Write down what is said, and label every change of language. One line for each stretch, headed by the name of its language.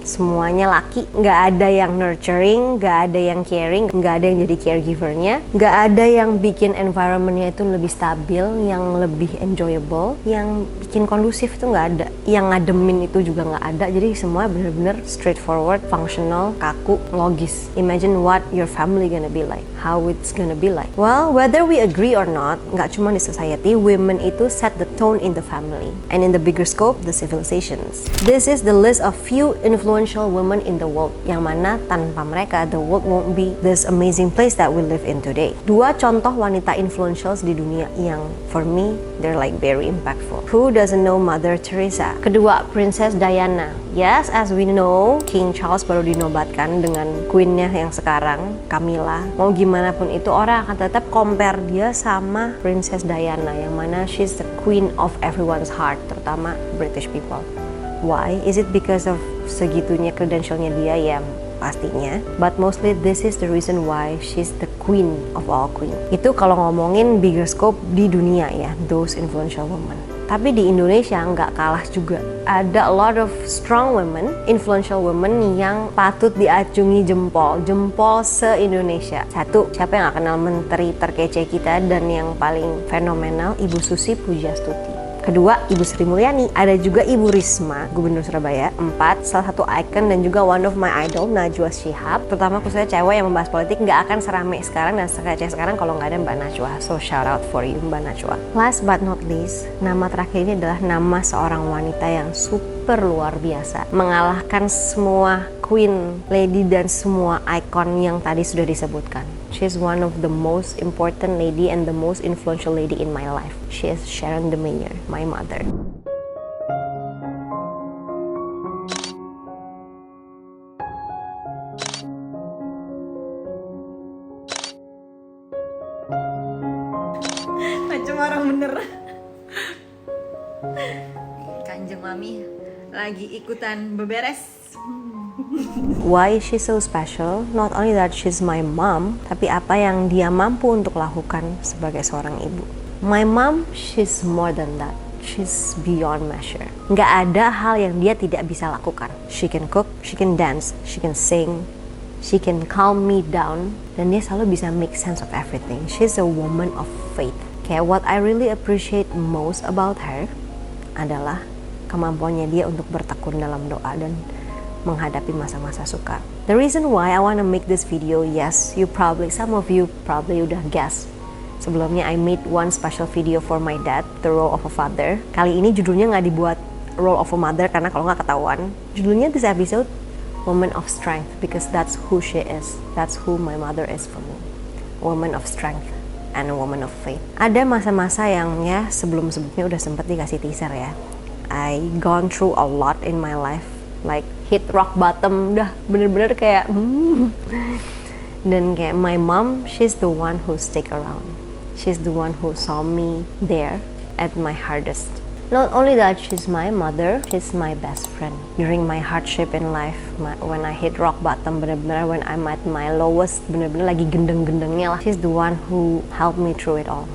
Indonesian: Semuanya laki, nggak ada yang nurturing, nggak ada yang caring, nggak ada yang jadi caregivernya, nggak ada yang bikin environmentnya itu lebih stabil, yang lebih enjoyable, yang bikin kondusif itu nggak ada, yang ngademin itu juga nggak ada. Jadi semua bener-bener straightforward, functional, kaku, logis.
English: Imagine what your family gonna be like, how it's gonna be like. Well, whether we agree or not,
Indonesian: nggak cuma di
English: society, women itu set the tone in the family, and in the bigger scope, the civilizations. This is the list of few influential women in the world,
Indonesian: yang mana tanpa mereka,
English: the world won't be this amazing place that we live in today.
Indonesian: 2 contoh wanita influentials di dunia yang
English: for me, they're like very impactful. Who doesn't know Mother Teresa?
Indonesian: Kedua, Princess Diana.
English: Yes, as we know,
Indonesian: King Charles baru dinobatkan dengan queennya yang sekarang, Camilla. Mau gimana pun itu, orang akan tetap compare dia sama Princess Diana, yang mana
English: she's the queen of everyone's heart,
Indonesian: terutama British people. Why?
English: Is it because of
Indonesian: segitunya credentialnya dia? Ya, pastinya.
English: But mostly this is the reason why she's the queen of all queen.
Indonesian: Itu kalau ngomongin bigger scope di dunia ya,
English: those influential women.
Indonesian: Tapi di Indonesia nggak kalah juga.
English: Ada a lot of strong women, influential women
Indonesian: yang patut diacungi jempol se-Indonesia. 1, siapa yang gak kenal menteri terkece kita dan yang paling fenomenal, Ibu Susi Pujiastuti. Kedua, Ibu Sri Mulyani. Ada juga Ibu Risma, Gubernur Surabaya. 4, salah satu icon dan juga
English: one of my idol,
Indonesian: Najwa Shihab. Terutama khususnya cewek yang membahas politik, nggak akan serame sekarang dan sekece sekarang kalau nggak ada Mbak Najwa.
English: So shout out for you Mbak Najwa. Last but not least,
Indonesian: nama terakhir ini adalah nama seorang wanita yang super luar biasa, mengalahkan semua queen, lady, dan semua icon yang tadi sudah disebutkan.
English: She's one of the most important lady and the most influential lady in my life. She is Sharon de Meyer, my mother.
Indonesian: Macam orang bener. Kanjeng Mami lagi ikutan beberes.
English: Why is she so special? Not only that she's my mom,
Indonesian: tapi apa yang dia mampu untuk lakukan sebagai seorang ibu.
English: My mom, she's more than that. She's beyond measure.
Indonesian: Nggak ada hal yang dia tidak bisa lakukan.
English: She can cook, she can dance, she can sing, she can calm me down,
Indonesian: dan dia selalu bisa
English: make sense of everything. She's a woman of faith. Kayak what I really appreciate most about her
Indonesian: adalah kemampuannya dia untuk bertekun dalam doa dan menghadapi masa-masa suka.
English: The reason why I want to make this video, yes, some of you probably udah guess. Sebelumnya I made one special video for my dad, the role of a father.
Indonesian: Kali ini judulnya nggak dibuat
English: role of a mother
Indonesian: karena kalau nggak ketahuan.
English: Judulnya this episode, Woman of Strength, because that's who she is. That's who my mother is for me. Woman of strength and a woman of faith.
Indonesian: Ada masa-masa yang ya sebelum-sebelumnya udah sempet dikasih teaser ya.
English: I gone through a lot in my life, like hit rock bottom,
Indonesian: udah bener-bener kayak dan kayak
English: my mom, she's the one who stick around. She's the one who saw me there at my hardest. Not only that, she's my mother, she's my best friend. During my hardship in life, when I hit rock bottom, bener-bener when I'm at my lowest,
Indonesian: bener-bener lagi gendeng-gendengnya lah,
English: she's the one who helped me through it all.